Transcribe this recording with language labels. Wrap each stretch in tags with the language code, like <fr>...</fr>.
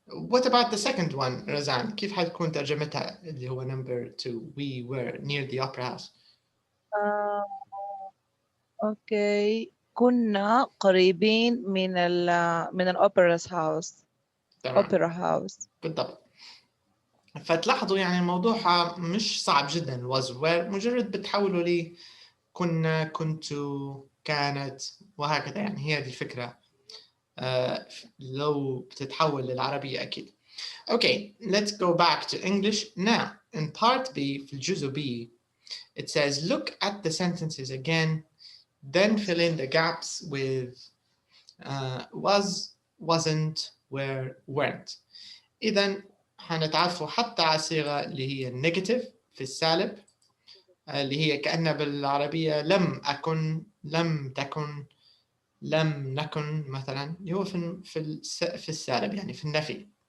<en>What about the second one رزان؟</en> <ar>كيف حتكون ترجمتها اللي هو</ar> <en>number 2 we were near the opera house؟</en> <ar>اوكي كنا قريبين من الأوبرا هاوس. أوبرا هاوس. بالضبط. فتلاحظوا يعني الموضوع مش صعب جدا. was were مجرد بتحولوا لي كنا كنتوا كانت وهكذا، يعني هي هذه الفكرة. لو بتتحول للعربية أكيد.</ar> <en>Okay, let's go back to English now. In part B</en> <ar>في الجزء B</ar> <en>it says look at the sentences again, then fill in the gaps with was, wasn't, were, weren't.</en> <ar>إذن حنتعرفوا حتى على الصيغة اللي هي النيجاتيف في السالب، اللي هي كأنها بالعربية لم أكن، لم تكن، لم نكن مثلا، اللي هو في السالب يعني في النفي.</ar>